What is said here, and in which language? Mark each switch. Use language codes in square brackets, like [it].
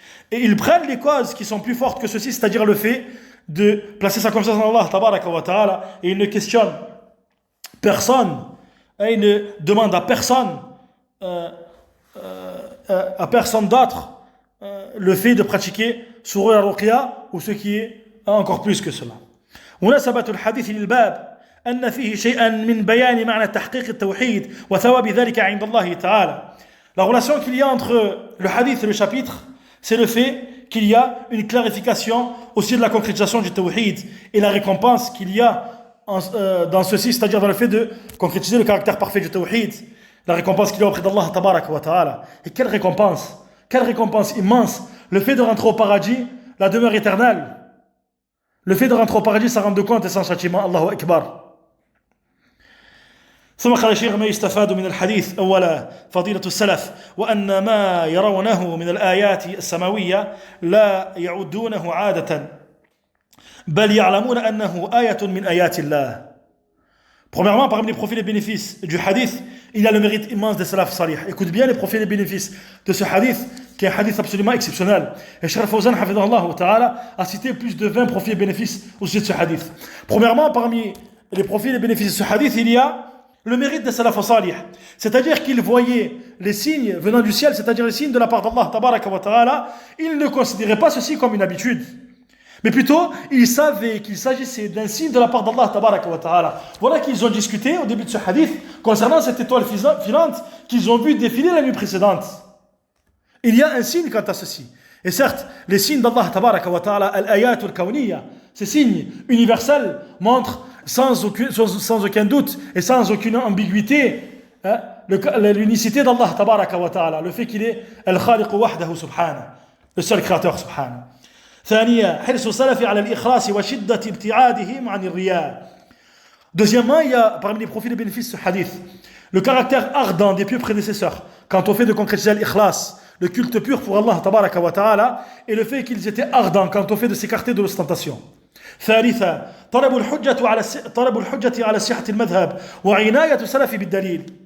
[fr] Et ils prennent les causes qui sont plus fortes que ceci, c'est-à-dire le fait de placer sa confiance en Allah tabaraka wa ta'ala, et ils ne questionnent personne, et ils ne demandent à personne d'autre le fait de pratiquer sur eux la ruqya ou ce qui est encore plus que cela. [ar] مناسبة الحديث للباب أن فيه شيئا من بيان معنى تحقيق التوحيد وثواب ذلك عند الله تعالى. [fr] La relation qu'il y a entre le hadith et le chapitre, c'est le fait qu'il y a une clarification aussi de la concrétisation du tawhid et la récompense qu'il y a dans ceci, c'est-à-dire dans le fait de concrétiser le caractère parfait du tawhid, la récompense qu'il y a auprès d'Allah tabaraka wa ta'ala. Et quelle récompense immense, le fait de rentrer au paradis, la demeure éternelle. Le fait de rentrer au paradis sans rendre compte et sans châtiment. Allahu Akbar. [ar] ثم قال الشيخ ما يستفاد من الحديث أولا فضيلة السلف وأن ما يرونه من الآيات السماوية لا يعدونه عادة بل يعلمون أنه آية من آيات الله. [fr] Premièrement, parmi les profils et bénéfices du hadith, il y a le mérite immense des salaf salih. Écoute bien les profils et bénéfices de ce hadith, qui est un hadith absolument exceptionnel. Et Cheikh Fawzan, hafidhahullah ta'ala, a cité plus de 20 profils et bénéfices au sujet de ce hadith. Premièrement, parmi les profils et bénéfices de ce hadith, il y a le mérite des salaf salih. C'est-à-dire qu'ils voyaient les signes venant du ciel, c'est-à-dire les signes de la part d'Allah tabaraka wa ta'ala, ils ne considéraient pas ceci comme une habitude. Mais plutôt, ils savaient qu'il s'agissait d'un signe de la part d'Allah tabaraka wa ta'ala. Voilà qu'ils ont discuté au début de ce hadith concernant cette étoile filante qu'ils ont vu défiler la nuit précédente. Il y a un signe quant à ceci. Et certes, les signes d'Allah tabaraka wa ta'ala, al-ayat al-kawniyya, ces signes universels montrent sans aucun doute et sans aucune ambiguïté l'unicité d'Allah tabaraka wa ta'ala, le fait qu'il est [ar] al-khaliq wahdahu subhanahu, [fr] le seul créateur subhanahu. [ar] ثانيا حرص السلف على الإخلاص وشدة ابتعادهم عن الرياء. [fr] Deuxièmement, il y a parmi les profits et bénéfices de ce hadith le caractère ardent des pieux prédécesseurs quant au fait de concrétiser l'ikhlas, le culte pur pour Allah tabaraka wa ta'ala, et le fait qu'ils étaient ardents quant au fait de s'écarter de l'ostentation. [ar] ثالثا طلب الحجة على صحة المذهب وعناية السلف بالدليل.